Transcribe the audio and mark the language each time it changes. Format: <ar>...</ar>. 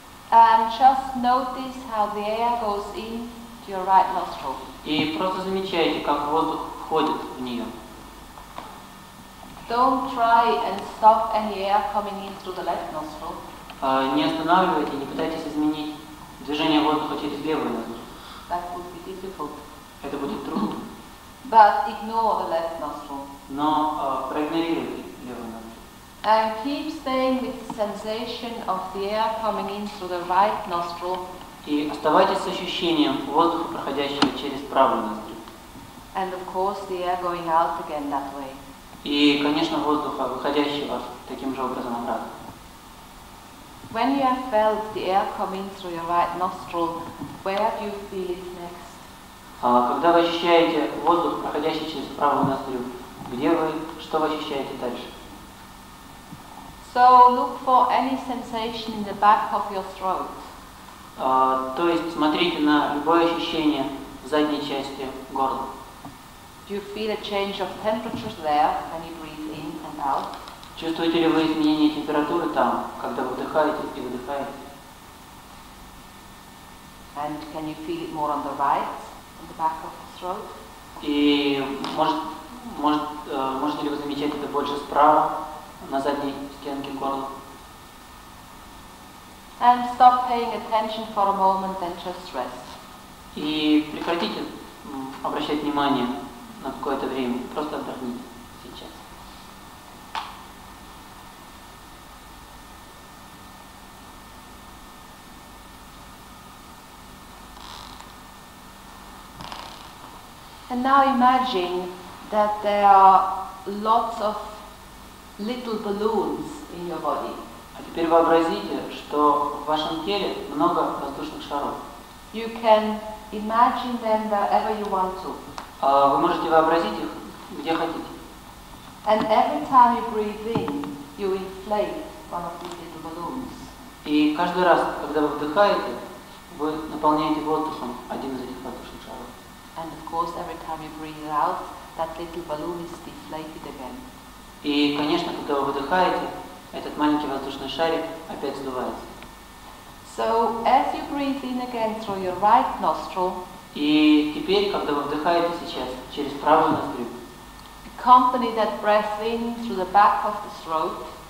<en>And just notice how the air goes in to your right nostril.</en> <ru>И просто замечайте, как воздух входит в нее.</ru> <en>Don't try and stop any air coming in through the left nostril.</en> <ru>Не останавливайте, не пытайтесь изменить движение воздуха через левую ноздрю.</ru> <en>That would be difficult.</en> <ru>Это будет трудно.</ru> <en>But ignore the left nostril.</en> <ru>Но проигнорируйте левую ноздрю.</ru> <en>And keep staying with the sensation of the air coming in through the right nostril.</en> <ru>И оставайтесь с ощущением воздуха, проходящего через правую ноздрю.</ru> <en>And of course the air going out again that way.</en> <ru>И, конечно, воздуха, выходящего таким же образом обратно.</ru> <en>When you have felt the air coming through your right nostril, where do you feel it next?</en> <ru>Когда вы ощущаете воздух, проходящий через правую ноздрю, что вы ощущаете дальше?</ru> <en>So look for any sensation in the back of your throat.</en> <ru>То есть смотрите на любое ощущение в задней части горла.</ru> <en>Do you feel a change of temperature there when you breathe in and out?</en> <ru>Чувствуете ли вы изменение температуры там, когда вы вдыхаете и выдыхаете?</ru> <en>And can you feel it more on the right, on the back of the throat?</en> <ru>И можете ли вы замечать это больше справа, на задней стенке горла?</ru> <en>And stop paying attention for a moment and just rest.</en> <ru>И прекратите обращать внимание на какое-то время, просто отдохните сейчас.</ru> <en>And now imagine that there are lots of little balloons in your body.</en> <ru>А теперь вообразите, что в вашем теле много воздушных шаров.</ru> <en>You can imagine them wherever you want to.</en> <ru>Вы можете вообразить их где хотите.</ru> <en>And every time you breathe in, you inflate one of these little balloons.</en> <ru>И каждый раз, когда вы вдыхаете, вы наполняете воздухом один из этих воздушных шаров.</ru> <en>And of course, every time you breathe out, that little balloon is deflated again.</en> <ru>И, конечно, когда вы выдыхаете, этот маленький воздушный шарик опять сдувается.</ru> <en>So, as you breathe in again through your right nostril,</en> <ru>И теперь, когда вы вдыхаете сейчас через правую ноздрю,</ru> <en>accompany that breath in through the back of the throat.</en>